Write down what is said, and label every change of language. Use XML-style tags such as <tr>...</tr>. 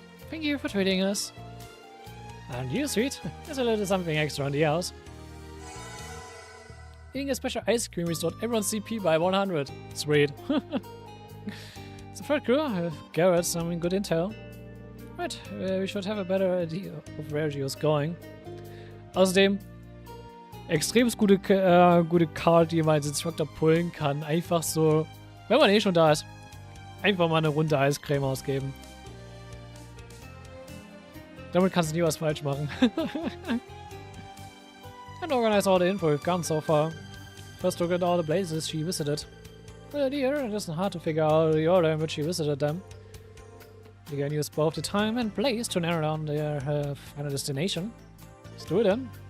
<en>Thank you for treating us. And you, sweet, there's a little something extra on the house. Eating a special ice cream restored everyone's CP by 100. Sweet. It's a third crew. Garrett, some good intel. Right, we should have a better idea of where she was going.</en> <de>Außerdem, extrem gute Card, die man als Instructor pullen kann. Einfach so, wenn man eh schon da ist, einfach mal eine Runde Eiscreme ausgeben. Damit kannst du nie was falsch machen.</de> <en>And organize all the info we've gotten so far. First look at all the places she visited. Well, dear, it isn't hard to figure out the order in which she visited them. You can use both the time and place to narrow down their final destination. Let's do it then.</en>